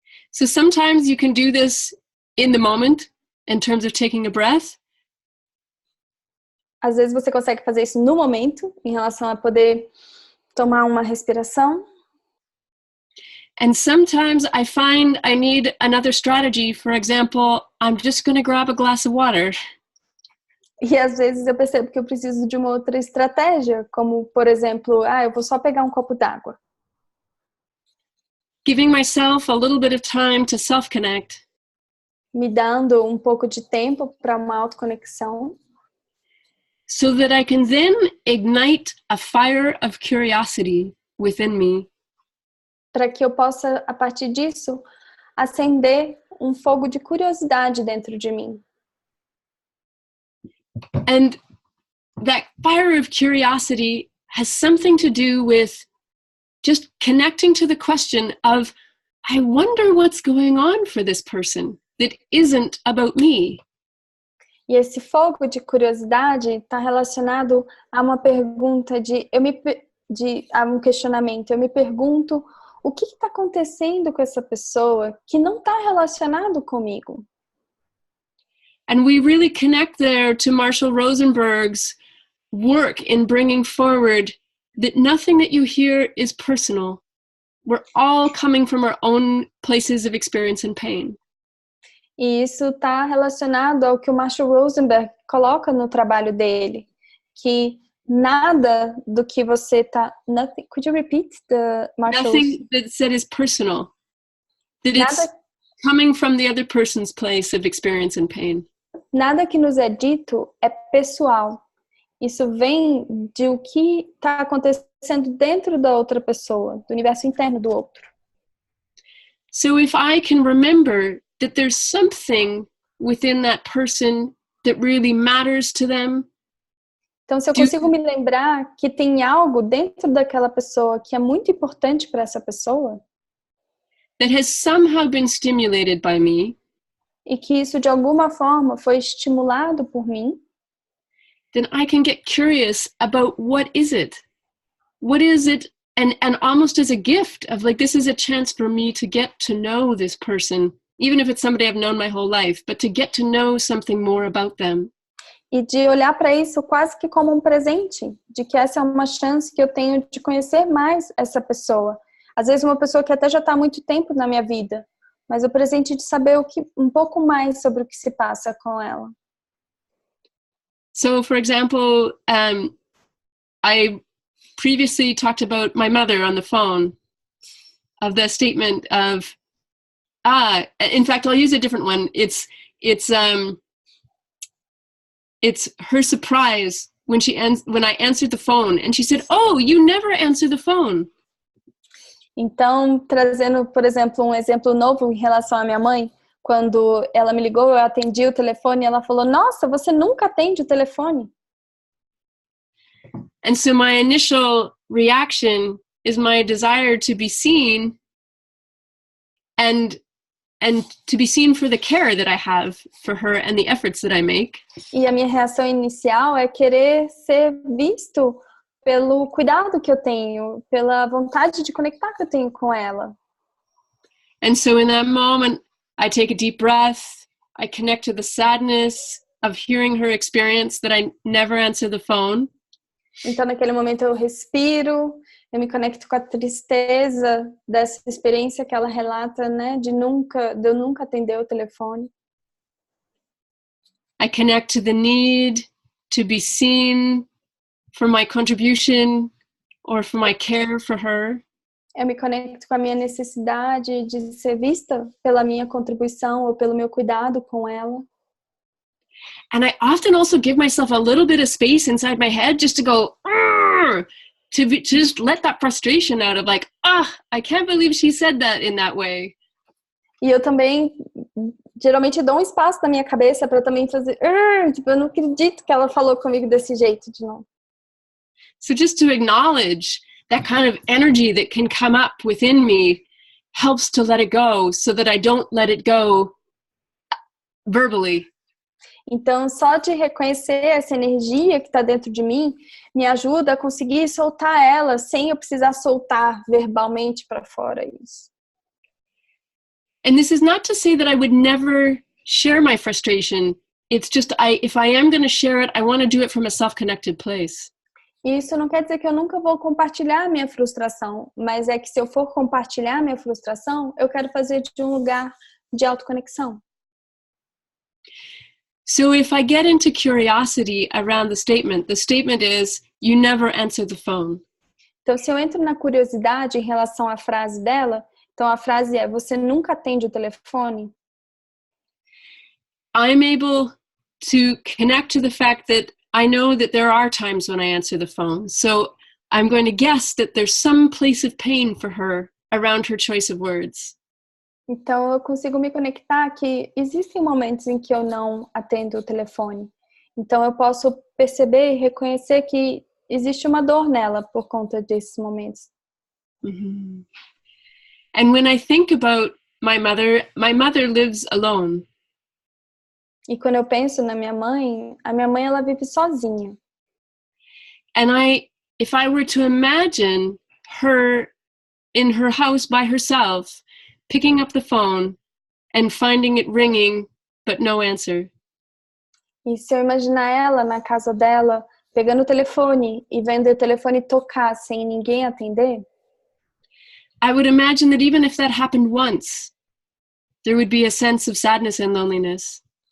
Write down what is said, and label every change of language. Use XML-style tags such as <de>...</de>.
<en>So sometimes you can do this in the moment in terms of taking a breath.</en> <pt>Às vezes você consegue fazer isso no momento, em relação a poder tomar uma respiração.</pt> <en>And sometimes I find I need another strategy. For example, I'm just going to grab a glass of water.</en> <pt>E às vezes eu percebo que eu preciso de uma outra estratégia, como, por exemplo, eu vou só pegar um copo d'água.</pt> <en>Giving myself a little bit of time to self-connect.</en> <pt>Me dando um pouco de tempo para uma autoconexão.</pt> <en>So that I can then ignite a fire of curiosity within me.</en> <pt>Para que eu possa, a partir disso, acender um fogo de curiosidade dentro de mim.</pt> <en>And that fire of curiosity has something to do with just connecting to the question of, I wonder what's going on for this person that isn't about me.</en> <pt>E esse fogo de curiosidade está relacionado a uma pergunta a um questionamento. Eu me pergunto o que está acontecendo com essa pessoa que não está relacionado comigo.</pt> <en>And we really connect there to Marshall Rosenberg's work in bringing forward that nothing that you hear is personal. We're all coming from our own places of experience and pain.</en> <pt>E isso está relacionado ao que o Marshall Rosenberg coloca no trabalho dele, que nada do que você está...</pt> <en>Could you repeat the Marshall? Nothing that's said is personal. That it's coming from the other person's place of experience and pain.</en> <pt>nada que nos é dito é pessoal. Isso vem de o que está acontecendo dentro da outra pessoa, do universo interno do outro.</pt> <en>So if I can remember that there's something within that person that really matters to them.</en> <pt>Então, se eu consigo me lembrar que tem algo dentro daquela pessoa que é muito importante para essa pessoa,</pt> <en>that has somehow been stimulated by me,</en> <pt>e que isso de alguma forma foi estimulado por mim,</pt> <en>then I can get curious about what is it? What is it? And almost as a gift of like, this is a chance for me to get to know this person, even if it's somebody I've known my whole life, but to get to know something more about them.</en> <pt>E de olhar para isso quase que como um presente, de que essa é uma chance que eu tenho de conhecer mais essa pessoa. Às vezes uma pessoa que até já está há muito tempo na minha vida, mas o presente de saber um pouco mais sobre o que se passa com ela.</pt> <en>So, for example, I previously talked about my mother on the phone, of the statement of, in fact, I'll use a different one. It's her surprise when I answered the phone and she said, "Oh, you never answer the phone."</en> <pt>Então, trazendo, por exemplo, um exemplo novo em relação à minha mãe, quando ela me ligou, eu atendi o telefone e ela falou, nossa, você nunca atende o telefone.</pt> <en>And so my initial reaction is my desire to be seen and to be seen for the care that I have for her and the efforts that I make.</en> <pt>E a minha reação inicial é querer ser visto pelo cuidado que eu tenho, pela vontade de conectar que eu tenho com ela.</pt> <en>And so in that moment, I take a deep breath, I connect to the sadness of hearing her experience that I never answer the phone.</en> <pt>Então naquele momento eu respiro, eu me conecto com a tristeza dessa experiência que ela relata, né, de eu nunca atender o telefone.</pt> <en>I connect to the need to be seen for my contribution or for my care for her.</en> <pt>Eu me conecto com a minha necessidade de ser vista pela minha contribuição ou pelo meu cuidado com ela.</pt> <en>And I often also give myself a little bit of space inside my head just to go, to just let that frustration out of like, I can't believe she said that in that way.</en> <pt>E eu também, geralmente, dou um espaço na minha cabeça para também fazer, tipo, eu não acredito que ela falou comigo desse jeito de novo.</pt> <en>So just to acknowledge that kind of energy that can come up within me helps to let it go so that I don't let it go verbally.</en> <pt>Então, só de reconhecer essa energia que está dentro de mim me ajuda a conseguir soltar ela sem eu precisar soltar verbalmente para fora isso.</pt> <en>And this is not to say that I would never share my frustration. It's just if I am going to share it, I want to do it from a self-connected place.</en> <pt>Isso não quer dizer que eu nunca vou compartilhar minha frustração, mas é que se eu for compartilhar minha frustração, eu quero fazer de um lugar de autoconexão.</pt> <en>So if I get into curiosity around the statement is, you never answer the phone.</en> <pt>Então, se eu entro na curiosidade em relação à frase dela, então a frase é, você nunca atende o telefone?</pt> <en>I'm able to connect to the fact that I know that there are times when I answer the phone. So I'm going to guess that there's some place of pain for her around her choice of words.</en> <pt>Então eu consigo me conectar que existem momentos em que eu não atendo o telefone. Então eu posso perceber e reconhecer que existe uma dor nela por conta desses momentos. Mm-hmm.</pt> <en>And when I think about my mother lives alone.</en> <pt>E quando eu penso na minha mãe, a minha mãe ela vive sozinha.</pt> <en>And if I were to imagine her in her house by herself, picking up the phone and finding it ringing, but no answer.</en> <pt>E se eu imaginar ela na casa dela, pegando o telefone e vendo o telefone tocar sem ninguém atender,</pt> <en>I would imagine that even if that happened once, there would be a sense of sadness and loneliness.</en>